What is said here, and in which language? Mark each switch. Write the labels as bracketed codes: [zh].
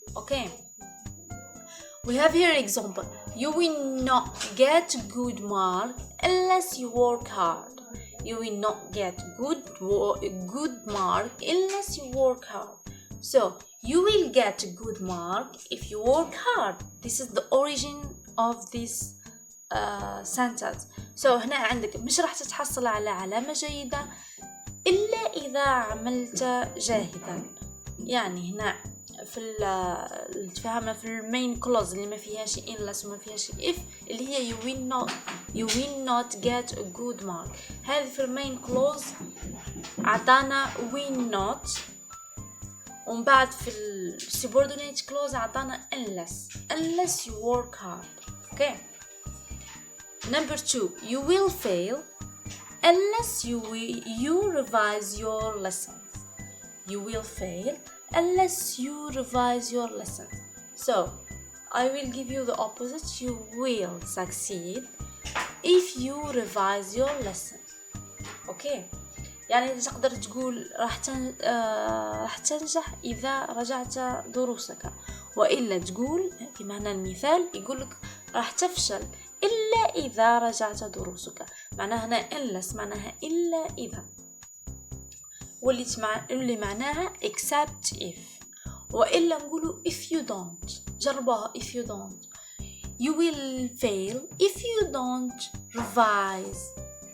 [en] Okay, we have here example: you will not get good mark unless you work hard. You will not get good mark unless you work hard. So you will get a good mark if you work hard. This is the origin of this sentence. [ar] So هنا عندك مش راح تتحصل على علامة جيدة إلا إذا عملت جاهدا. يعني هنا في تفهمنا في المين كلوز اللي ما فيهاش unless وما فيهاش if، اللي هي [en] you will not get a good mark. [ar] هذه في المين كلوز عطانا will not، ومن بعد في subordinate clause عطانا [en] unless you work hard. Okay. Number 2, you will fail unless you revise your lessons. You will fail unless you revise your lessons. So I will give you the opposite: you will succeed if you revise your lessons. [ar] Okay, يعني تقدر تقول راح تنجح إذا رجعت دروسك، وإلا تقول في معنى المثال يقولك راح تفشل إلا إذا رجعت دروسك. معناها هنا unless معناها إلا إذا، واللي معناها [en] except if. [ar] وإلا نقولوا [en] if you don't. [ar] جربوها: [en] if you don't. You will fail if you don't revise.